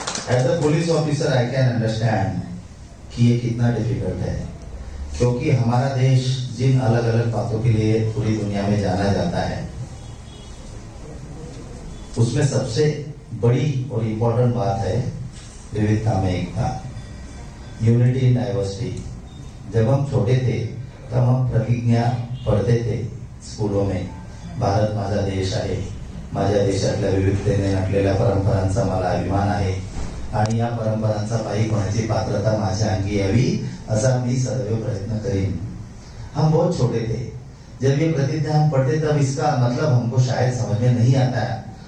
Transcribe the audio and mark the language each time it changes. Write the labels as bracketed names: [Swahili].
[English] as a police officer I can understand [Hindi] कि ये कितना डिफिकल्ट है, क्योंकि हमारा देश जिन अलग अलग बातों के लिए पूरी दुनिया में जाना जाता है, उसमें सबसे बड़ी और इम्पोर्टेंट बात है विविधता में एकता, [English] Unity in diversity. [Hindi] जब हम छोटे थे तब हम प्रतिज्ञा पढ़ते थे स्कूलों में, [Marathi] भारत माझा देश आहे, माझ्या देशातल्या विविधतेने नटलेल्या परंपरांचा मला अभिमान आहे आणि या परंपरांचा पायी होण्याची पात्रता माझ्या अंगी यावी असा मी सदैव प्रयत्न करीन। [Hindi] हम बहुत छोटे थे जब ये प्रतिज्ञा हम पढ़ते, तब इसका मतलब हमको शायद समझ में नहीं आता है।